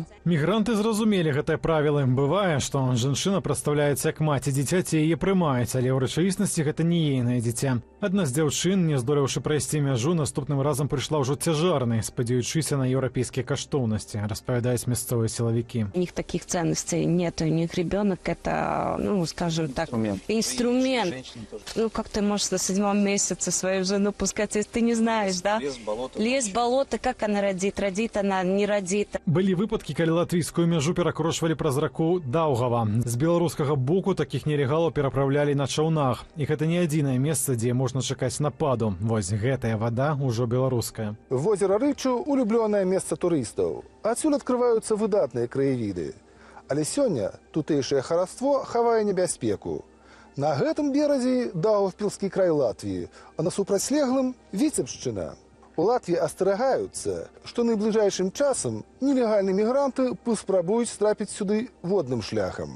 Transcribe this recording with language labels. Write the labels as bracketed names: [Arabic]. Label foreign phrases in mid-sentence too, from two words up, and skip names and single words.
[Belarusian] Мігранты зразумелі гэтыя правілы. Бывае, што жанчына прадстаўляецца як маці дзіцяці яе прымаюць, але ў рэчаіснасці гэта не ейнае дзіця. Адна з дзяўчын, не здолеўшы прайсці мяжу, наступным разам прыйшла ўжо цяжарнай, спадзяючыся на еўрапейскія каштоўнасці, распавядаюць мясцовыя силовики. [Russian] У них таких ценностей нет, у них ребенок это, ну, скажем так, инструмент. Ну, как ты можешь на 7-м месяце свою жену пускать, если ты не знаешь, да? Лес, болото, как она родит она, не родит. [Belarusian] Былі выпадкі, калі латвійскую мяжу перакрошвалі праз раку Даўгава. З беларускага боку року такіх нелегалаў перапраўлялі на чаўнах. І гэта не адзінае месца, дзе можна чакаць нападу. Вось гэтая вада ўжо беларуская. [Russian] Возера Рычу – улюбленное место туристов. Отсюда открываются выдатные краевиды. [Belarusian] Але сёння тутэйшае хараство хавае небяспеку. На гэтым беразе Даўгавпілскі край Латвіі, а на супрацьлеглым – Віцебшчына. У Латвіі асцерагаюцца, што найбліжэйшым часам нелегальныя мігранты паспрабуюць трапіць сюды водным шляхам.